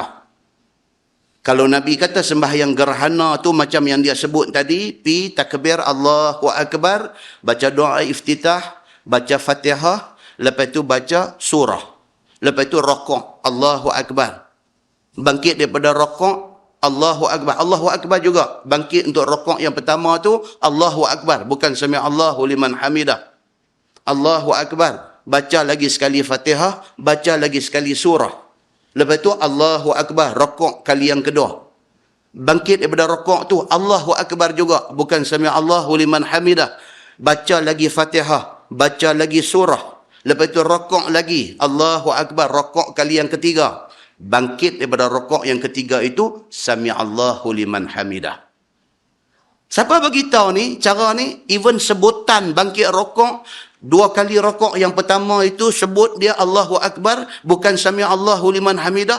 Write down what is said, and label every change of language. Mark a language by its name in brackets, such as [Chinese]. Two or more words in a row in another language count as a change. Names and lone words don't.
[Malay] Kalau Nabi kata sembahyang gerhana tu macam yang dia sebut tadi, pi takbir [Arabic] الله أكبر, [Malay] baca doa iftitah, baca Fatihah, lepas tu baca surah. Lepas tu rakaat [Arabic] الله أكبر. [Malay] Bangkit daripada rakaat [Arabic] الله أكبر. الله أكبر juga. [Malay] Bangkit untuk rakaat yang pertama tu [Arabic] الله أكبر. Bukan سمع الله لمن حمده. الله أكبر. [Malay] Baca lagi sekali Fatihah. Baca lagi sekali surah. Lepas tu [Arabic] الله أكبر. [Malay] Rakaat kali yang kedua. Bangkit daripada rakaat tu [Arabic] الله أكبر [Malay] juga. Bukan [Arabic] سمع الله لمن حمده. [Malay] Baca lagi Fatihah. Baca lagi surah. Lepas tu rakaat lagi. [Arabic] الله أكبر. [Malay] Rakaat kali yang ketiga. Bangkit daripada rakaat yang ketiga itu [Arabic] سمع الله لمن حمده. [Malay] Siapa bagi tahu ni cara ni? Even sebutan bangkit rakaat, dua kali rakaat yang pertama itu sebut dia [Arabic] الله أكبر, [Malay] bukan [Arabic] سمع الله لمن حمده.